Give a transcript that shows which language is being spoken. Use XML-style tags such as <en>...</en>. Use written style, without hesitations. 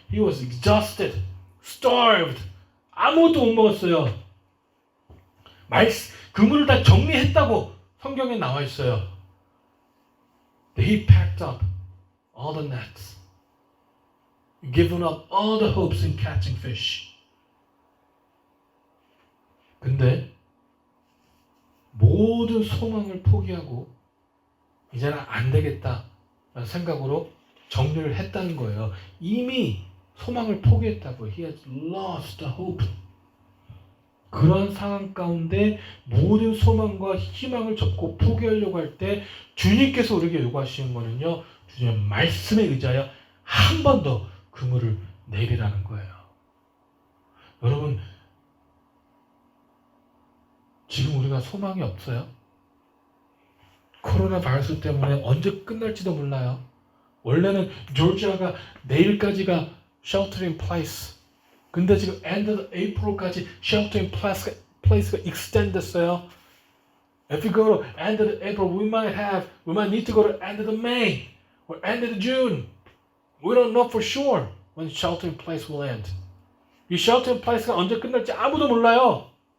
<en>He was exhausted, starved.</en> <ko>아무것도 못 먹었어요. 그물을 다 정리했다고 성경에 나와 있어요.</ko> <en>He packed up all the nets, given up all the hopes in catching fish.</en> <ko>근데 모든 소망을 포기하고 이제는 안 되겠다라는 생각으로 정리를 했다는 거예요. 이미 소망을 포기했다고.</ko> <en>He has lost the hope.</en> <ko>그런 상황 가운데 모든 소망과 희망을 접고 포기하려고 할 때 주님께서 우리에게 요구하시는 거는요. 주님의 말씀에 의지하여 한 번 더 그물을 내리라는 거예요. 여러분 지금 우리가 소망이 없어요. 코로나 바이러스 때문에 언제 끝날지도 몰라요. 원래는 조지아가 내일까지가</ko> <en>shelter in place.</en> <ko>근데 지금</ko> <en>end of April</en> <ko>까지</ko> <en>shelter in place</en> <ko>가 extend 됐어요.</ko> <en>If we go to end of April, we might need to go to end of May or end of June. We don't know for sure when shelter in place will end.</en> <ko>이</ko> <en>shelter in place</en> <ko>가 언제 끝날지 아무도 몰라요.</ko>